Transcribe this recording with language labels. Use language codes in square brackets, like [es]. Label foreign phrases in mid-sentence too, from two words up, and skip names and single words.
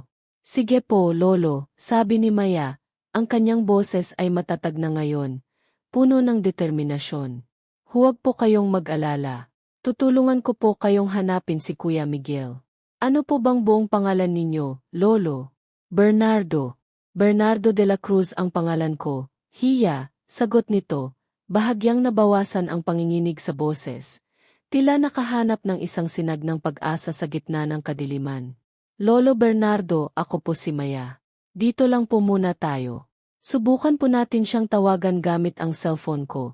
[tl] Sige po, Lolo, sabi ni Maya. Ang kanyang boses ay matatag na ngayon, puno ng determinasyon. Huwag po kayong mag-alala. Tutulungan ko po kayong hanapin si Kuya Miguel. Ano po bang buong pangalan ninyo, Lolo? Bernardo. Bernardo de la Cruz ang pangalan ko. Hiya, sagot nito, bahagyang nabawasan ang panginginig sa boses. Tila nakahanap ng isang sinag ng pag-asa sa gitna ng kadiliman. Lolo Bernardo, ako po si Maya. Dito lang po muna tayo. Subukan po natin siyang tawagan gamit ang cellphone ko.